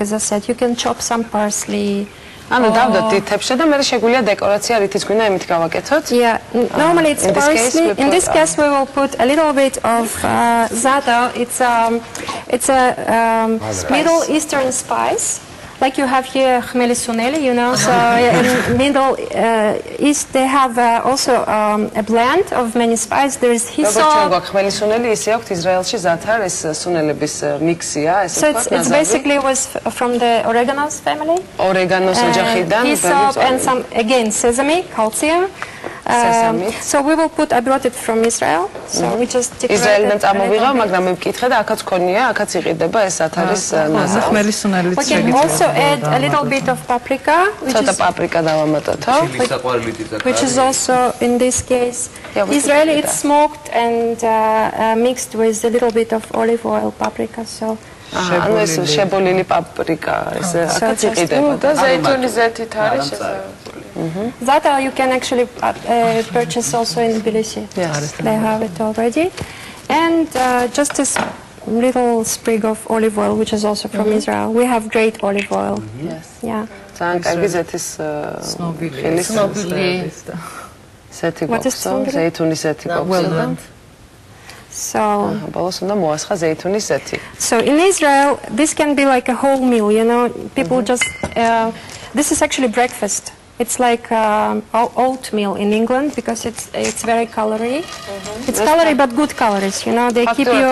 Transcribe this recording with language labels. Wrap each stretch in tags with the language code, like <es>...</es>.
<en>As I said, you can chop some parsley.</en> <ka>ანუ დავდოთ თითებში და მე შეგვიძლია დეკორაცია რითიც გვინდა იმით გავაკეთოთ.</ka> <en>Yeah, normally it's parsley. In this case we will put a little bit of za'atar. It's a Middle Eastern spice. Like you have here khmeli suneli, you know, so in Middle East they have also a blend of many spices. There is hyssop.</en> <ka>khmeli suneli ისი აქვს ისრაელში ზათარ ეს სუნელების მიქსია, ესე</ka> <en>So it's basically was from the oregano's family.</en> <ka>Oregano's ოჯახიდან.</ka> <en>Hyssop and some again sesame, calcium. So we will put. I brought it from Israel. So we just decorate.</en> <ka>ისრაელიდან წამოვიღავ, მაგრამ მე ვკითხე და აქაც ქონია, აქაც იყიდება ეს ათარის ნაზი. ხმელი სუნელიც</ka> <en>We can also add a little bit of paprika,</en> <ka>ცოტა პაპრიკა დავამატოთო.</ka> <en>which is also in this case Israeli. It's smoked and mixed with a little bit of olive oil, paprika. So</en> <ka>ანუ ეს შებოლილი პაპრიკა ეს აქაც იყიდება და ზეითუნის ზეთით არის</ka> <en>za'atar you can actually purchase also in Tbilisi. Yes. They have it already. And just a little sprig of olive oil, which is also from Israel. We have great olive oil. Yes. Yeah.</en> <ka>ძალიან კარგი ზეთის ცნობილი ზეთი გვაქვს, ზეითუნის ზეთი გვაქვს.</ka> <en>So</en> <ka>ბოლოს უნდა მოასხა ზეითუნის ზეთი.</ka> <en>So in Israel this can be like a whole meal, you know. People just this is actually breakfast. It's like oatmeal in England because it's very calorie. It's calorie but good calories, you know. They keep you.</en>